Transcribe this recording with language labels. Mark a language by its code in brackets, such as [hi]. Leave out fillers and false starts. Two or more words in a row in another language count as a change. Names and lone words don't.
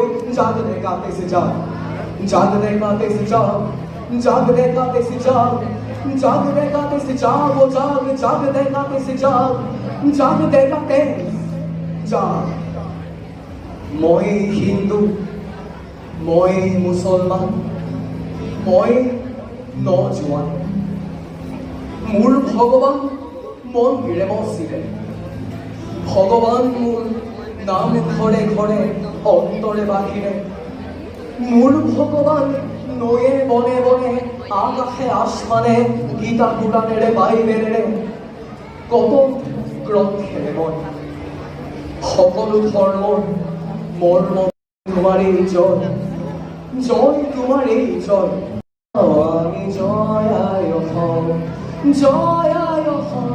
[hi] जागने का तेज जाग, जागने का तेज जाग, जागने का तेज जाग, जागने का तेज जाग, ओ जाग, जागने का तेज जाग, जागने का तेज जाग। [as] মই হিন্দু, মই মুছলমান, মই নজোৱান, মোৰ ভগৱান মন্দিৰে মছজিদে, ভগৱান মোৰ নাম ঘৰে ঘৰে অন্তৰে বাহিৰে, মোৰ ভগৱান নয়ে বনে বনে আকাশে আসমানে গীতা পুৰাণেৰে বাইবেলেৰে কত গ্ৰন্থেৰে মই সকলো ধৰ্মৰ মৰ্ম তোমারই জয়, জয় তোমারই জয়, আমি জয় আয় জয় আয়।